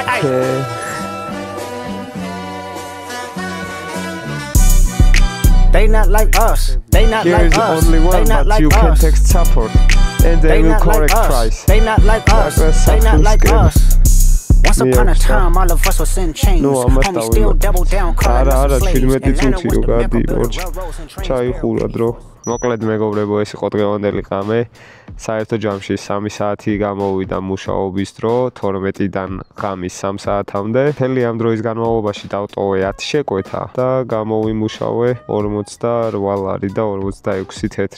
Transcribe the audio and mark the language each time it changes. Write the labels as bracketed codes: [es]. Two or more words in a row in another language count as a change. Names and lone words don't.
[en] Ay. They not like us. They not Here's like us. only one, they not but like you us. can text support and they will not correct like price. us. They not like us. They not like us. Once upon a time, all of us was in chains. Homie still double down, calling us slaves. Atlanta was the mecca of the railroads and trains. [ka] ჩაიხურა დრო. მოკლედ მეგობრებო, ეს იყო დღევანდელი ღამე. საერთო ჯამში 3 საათი გამოვიდა მუშაობის დრო, 12-დან ღამის 3 საათამდე. მთელი ამ დროის განმავლობაში დავტოვე 10 შეკვეთა და გამოვიმუშავე 48 ლარი და 46 თეთრი.